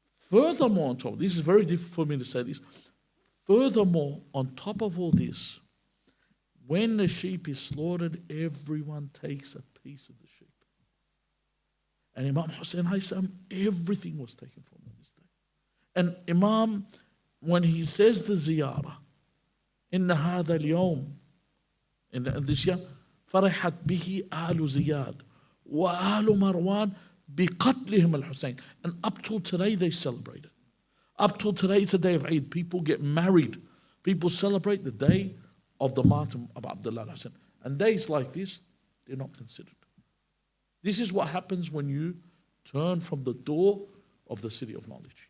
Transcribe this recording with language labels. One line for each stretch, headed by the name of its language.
English: Furthermore, on top, this is very difficult for me to say this. Furthermore, on top of all this, when the sheep is slaughtered, everyone takes a piece of the sheep. And Imam Hussein, everything was taken from him this day. And Imam, when he says the ziyarah,
Arabic: إِنَّ هَذَا الْيَوْمِ
English: in this year.
Arabic: فرحت به آل زياد وآل مروان بقتلهم الحسين.
English: And up till today they celebrate it. Up till today it's a day of Eid. People get married. People celebrate the day of the martyrdom of Abdullah al-Hussein. And days like this, they're not considered. This is what happens when you turn from the door of the city of knowledge.